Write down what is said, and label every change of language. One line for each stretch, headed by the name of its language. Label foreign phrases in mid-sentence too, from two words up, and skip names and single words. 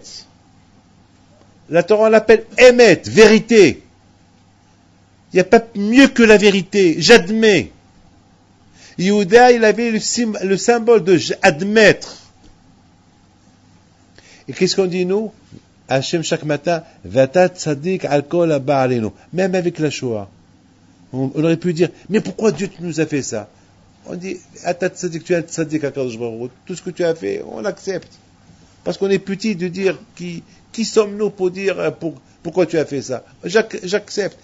French: La Torah on l'appelle Emet, vérité. Il n'y a pas mieux que la vérité. J'admets. Yehuda, il avait le symbole de admettre. Et qu'est-ce qu'on dit nous?
Hebrew: Hachem chaque matin, ואתה צדיק על כל הבא עלינו.
French: Même avec la Shoah. On aurait pu dire, mais pourquoi Dieu nous a fait ça? On dit,
Hebrew: אתה צדיק,
French: tu es tzadik à
Hebrew: קדוש ברוך הוא.
French: Tout ce que tu as fait, on l'accepte. Parce qu'on est petit de dire, qui sommes-nous pour dire, pourquoi tu as fait ça? J'accepte.